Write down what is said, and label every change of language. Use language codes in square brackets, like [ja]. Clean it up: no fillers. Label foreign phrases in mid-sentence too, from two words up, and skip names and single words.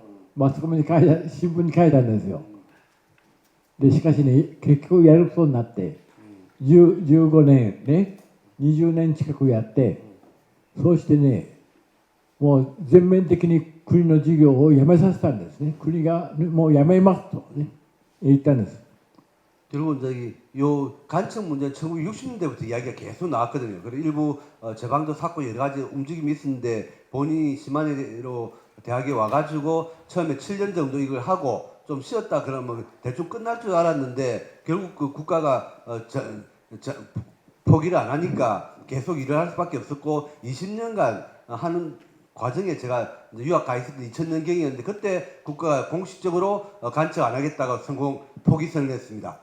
[ja] マスコミに書いた、新聞に書いたんですよ。で、しかしね、結局やることになって、15年ね、20年近くやって、そうしてね、もう全面的に国の事業をやめさせたんですね。国がもうやめますとね、言ったんです。 [ko] 결국은 저기 요 간척 문제는 1960년대부터 이야기가 계속 나왔거든요. 그리고 일부 제방도 샀고 여러 가지 움직임이 있었는데 본인이 시마네로 대학에 와가지고 처음에 7년 정도 이걸 하고 좀 쉬었다 그러면 대충 끝날 줄 알았는데 결국 그 국가가 포기를 안 하니까 계속 일을 할 수밖에 없었고 20년간 하는 과정에 제가 유학 가 있을 때 2000년경이었는데 그때 국가가 공식적으로 간척 안 하겠다고 포기선을 했습니다.